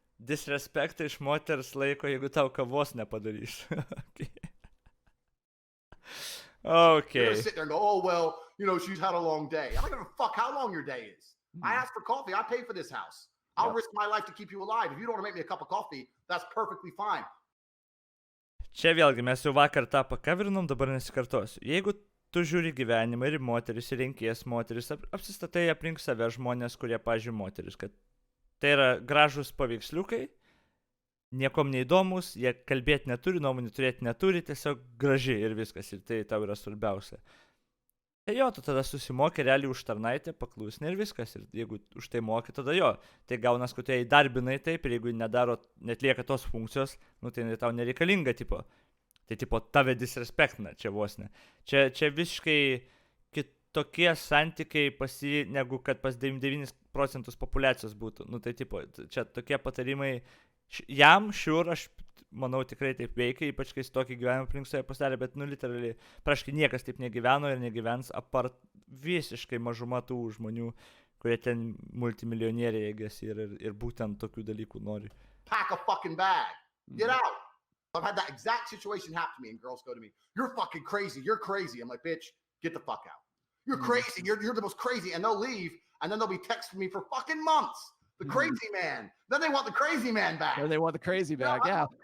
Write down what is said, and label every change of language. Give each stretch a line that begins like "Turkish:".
Lithuanian: disrespektą iš moters laiko, jeigu tau kavos nepadarys.
English: You're Okay. gonna sit there and go, oh, well, she's had a long day. I don't give a fuck how long your day is. I asked for coffee. I pay for this house. I'll risk my life to keep you alive. If you don't want to make me a cup of coffee, that's perfectly fine.
Lithuanian: Čia vėlgi mes jau vakar tą pakavirnom, dabar nesikartosiu. Jeigu tu žiūri gyvenimą ir moteris, ir renkies moteris, apsistatai aplink save žmonės, kurie pažiūrė moteris, kad tai yra gražus paveiksliukai, niekom neįdomus, jie kalbėti neturi, nuomonį turėti neturi, tiesiog graži ir viskas, ir tai tau yra svarbiausia. Tai jo, tu tada susimoki realiai už tarnaitę, paklusni ir viskas, ir jeigu už tai moki, tada jo, tai gaunas, kad tu ją įdarbinai taip, ir jeigu netlieka tos funkcijos, tai tau nereikalinga, tipo. Tai tipo tave disrespektina, čia vos ne. Čia visiškai kitokie santykiai negu kad pas 99% populiacijos būtų. Tai tipo, čia tokie patarimai jam, aš manau tikrai taip veikia, ypač kai jis tokį gyvenimą aplink save pasidarė, bet literaliai, praškai niekas taip negyveno ir negyvens apart visiškai mažuma tų žmonių, kurie ten multimilijonieriai jėgėsi ir būtent tokių dalykų nori.
English: Pack a fucking bag. Get out. I've had that exact situation happen to me, and girls go to me, you're fucking crazy. You're crazy. I'm like, bitch, get the fuck out. You're crazy. You're the most crazy. And they'll leave, and then they'll be texting me for fucking months. The crazy man. Then they want the crazy man back. Then they want the crazy back, yeah.